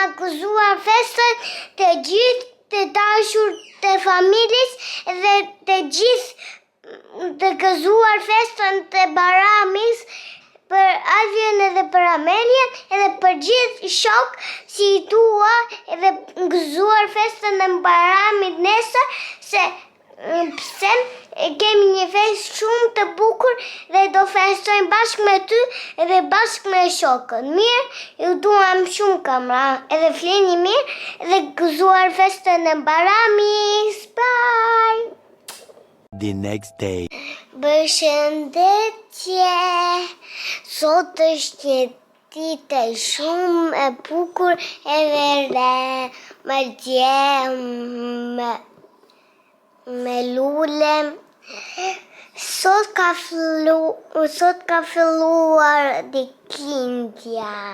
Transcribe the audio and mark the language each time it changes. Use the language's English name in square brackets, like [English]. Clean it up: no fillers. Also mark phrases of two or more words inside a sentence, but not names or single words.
[Albanian] gëzuar festën të gjithë të dashur të familjes edhe të gjithë të gëzuar festën të Baramis për Alvin edhe për Amelien edhe për gjithë shok si i tua edhe gëzuar festën e Baramit nesër se pse kemi një festë shumë të bukur dhe do festojmë bashkë me ty edhe bashkë me shokën. Mirë, ju duam shumë kamra edhe flini mirë edhe gëzuar festën e Baramis. Bye! [English] The next day. [Albanian] Përshëndetje, sot është një ditë shumë e bukur edhe re, me djemë, me lule. Sot ka filluar ditëlindja.